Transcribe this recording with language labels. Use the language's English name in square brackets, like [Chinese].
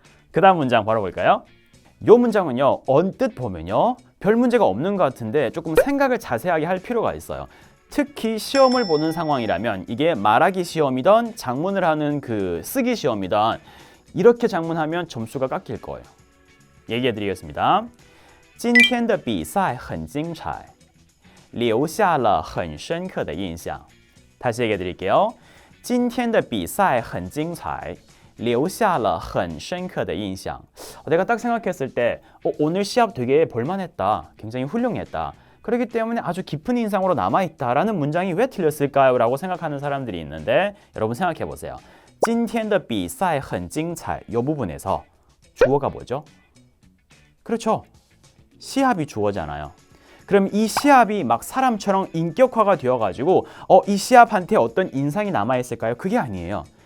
[Korean] 그 다음 문장 바로 볼까요? 이 문장은요 언뜻 보면요 별 문제가 없는 것 같은데 조금 생각을 자세하게 할 필요가 있어요. 특히 시험을 보는 상황이라면 이게 말하기 시험이든 작문을 하는 그 쓰기 시험이든 이렇게 작문하면 점수가 깎일 거예요. 얘기해 드리겠습니다. [Chinese] 今天的比赛很精彩留下了很深刻的印象 [Korean] 다시 얘기해 드릴게요. [Chinese] 今天的比赛很精彩留下了很深刻的印象 [Korean] 내가 딱 생각했을 때 오늘 시합 되게 볼만했다. 굉장히 훌륭했다. 그렇기 때문에 아주 깊은 인상으로 남아있다라는 문장이 왜 틀렸을까요? 라고 생각하는 사람들이 있는데 여러분 생각해 보세요. [Chinese] 今天的比赛很精彩 [Korean] 이 부분에서 주어가 뭐죠? 그렇죠. 시합이 주어잖아요. 그럼 이 시합이 막 사람처럼 인격화가 되어가지고 이 시합한테 어떤 인상이 남아있을까요? 그게 아니에요.